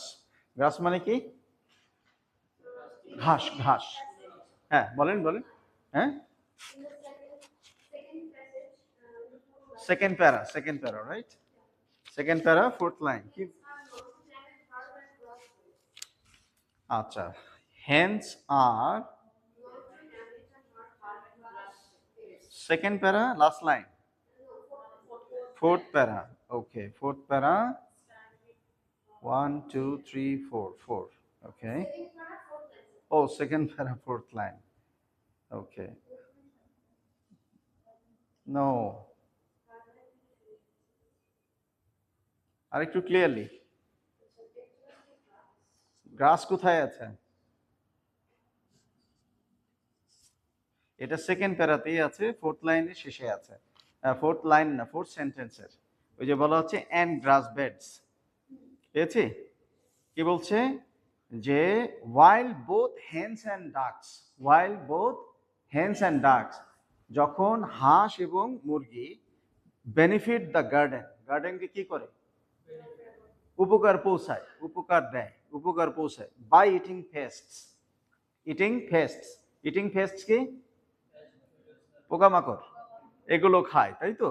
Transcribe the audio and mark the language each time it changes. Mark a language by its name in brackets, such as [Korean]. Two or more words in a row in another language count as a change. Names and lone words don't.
[Bangla] গ্রাস মানে কি? ঘাস, ঘাস। হ্যাঁ, বলেন বলেন। হ্যাঁ, [English] second para, right? second para, fourth line. আচ্ছা, hence are, second para, last line, fourth para. Okay, fourth para. 1, 2, 3, 4, 4. Okay. Oh, second para, fourth line. Okay. No. [Bangla] আরেকটু ক্লিয়ারলি, গ্রাস কোথায় আছে? এটা সেকেন্ড প্যারাতেই আছে, ফোর্থ লাইনের শেষে আছে। [English] fourth line [Bangla] না, ফোর্থ সেন্টেন্সের। ওই যে বলা হচ্ছে [English] and grass beds, [Bangla] পেয়েছি? কি বলছে? যে [English] while both hens and ducks, while both hens and ducks, [Bangla] যখন হাঁস এবং মুরগি [English] benefit the garden, [Bangla] গার্ডেনকে কি করে? উপকার পৌঁছায়, উপকার দেয়, উপকার পৌঁছায়। [English] by eating pests, eating pests, eating pests কি? [Bangla] পোকামাকড়, এগুলো খায়, তাই তো?